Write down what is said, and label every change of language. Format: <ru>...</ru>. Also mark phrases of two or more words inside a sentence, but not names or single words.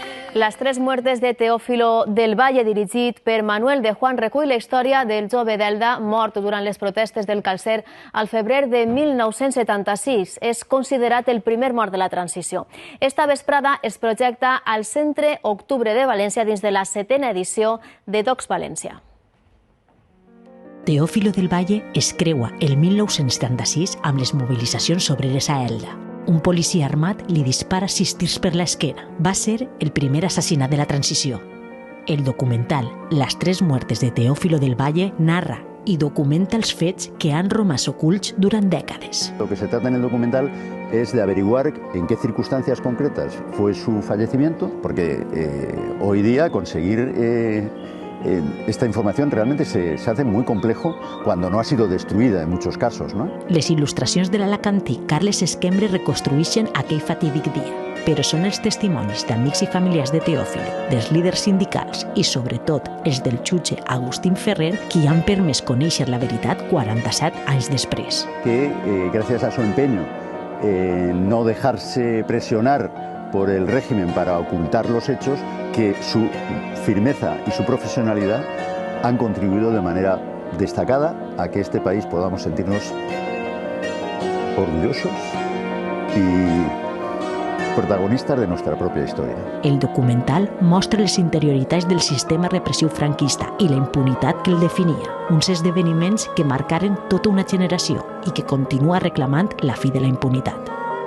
<ca>Las tres muertes de Teófilo del Valle, dirigit per Manuel de Juan, recull la història del jove d'Elda mort durant les protestes del Calcer al febrer de 1976. És considerat el primer mort de la transició. Esta vesprada es projecta al Centre Octubre de València dins de la 7a edició de Docs València. Teófilo del Valle es creua el 1976 amb les mobilitzacions obreres a Elda. Un policia armat li dispara 6 tirs per l'esquena. Va ser el primer assassinat de la transició. El documental Las tres muertes de Teófilo del Valle</ca> <es>narra y documenta</es> <ca>els fets que han romàs ocults durant dècades.</ca> <es>Lo que se trata en el documental es de averiguar en qué circunstancias concretas fue su fallecimiento, porque hoy día conseguir esta información realmente se hace muy complejo cuando no ha sido destruïda en muchos casos, ¿no? Les il·lustracions de l'alacantí Carles Esquembre reconstrueixen aquell fatídic dia, però són els testimonis d'amics i familiars de Teófilo, dels líders sindicals i, sobretot, els del jutge Agustín Ferrer, qui han permès conèixer la veritat 47 anys després. Que, gracias a su empeño, no dejarse presionar por el régimen para ocultar los hechos, que su firmeza y su profesionalidad han contribuido de manera destacada a que este país podamos sentirnos orgullosos y protagonistas de nuestra propia historia.</es> <ca>El documental mostra les interioritats del sistema repressiu franquista i la impunitat que el definia, uns esdeveniments que marcaren tota una generació i que continua reclamant la fi de la impunitat.</ca>